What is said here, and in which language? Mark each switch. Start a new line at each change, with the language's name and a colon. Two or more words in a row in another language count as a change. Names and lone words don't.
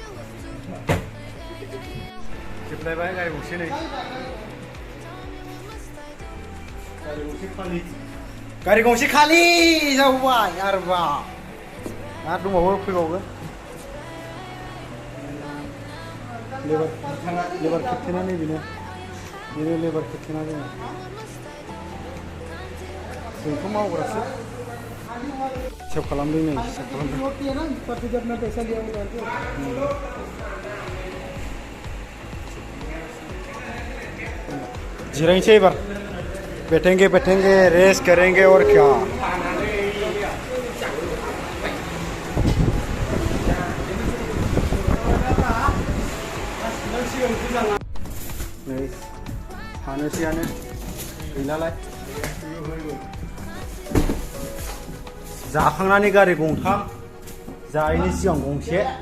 Bodo: जोबलायबाय गारि गंसे नै गारि गंसे खालि जाबाय आरोबा आरो दंबावो फैबावगोन लेबार खेबथेना नैबेनो बेनो लेबार खेबसेना जोङो जोंथ' मावग्रासो सेभ खालामदों नै सेभ खालामदों जिरायनोसै
Hindi: एबार बैठेंगे रेस्ट करेंगे और क्या
Bodo: नै थानोसैयानो गैलालाय जाखांनानै गारि गंथाम जायैनि सिगां गंसे